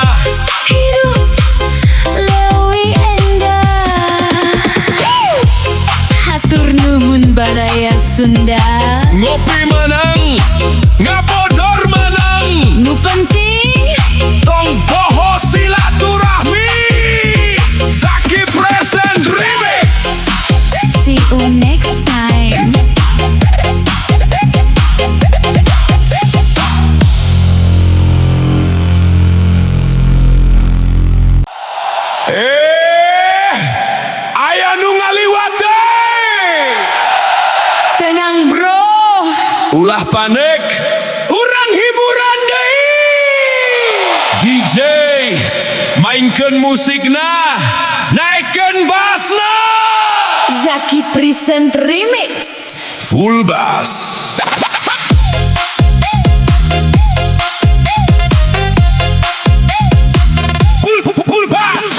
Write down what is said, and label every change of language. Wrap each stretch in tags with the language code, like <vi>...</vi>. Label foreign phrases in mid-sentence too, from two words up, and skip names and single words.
<su>hidup leuwih endah. Hatur nuhun baraya Sunda, Ngopi menang, ngabodor menang, nu penting tong poho silaturahmi. Zaki Present Remix.</su> <en>see you next time.</en> <su>Aya nu ngaliwat teh. Tenang bro, Ulah panik, urang hiburan deui. DJ, mainkeun musikna, naikkeun bassna. Zaki Present Remix.</su> <en>Full bass. Full bass.</en>